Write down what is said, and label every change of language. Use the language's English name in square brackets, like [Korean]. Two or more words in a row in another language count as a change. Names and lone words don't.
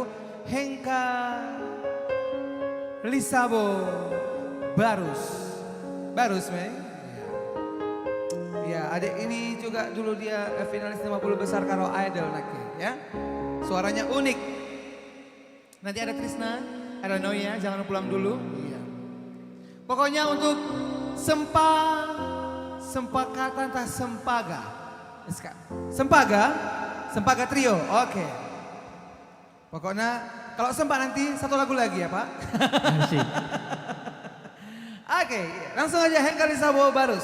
[Indonesian] Hengka Lisabo Barus, Mei. Ya, adik ini juga dulu dia finalis 50 besar Karo Idol nake, ya. Suaranya unik. Nanti ada Trisna, ada Noya, jangan pulang dulu. Iya. Pokoknya untuk sempakatan tah sempaga. Sempaga trio, oke. Pokoknya kalau sempat nanti satu lagu lagi ya Pak. Oke, langsung aja Hengka Lisabo Barus.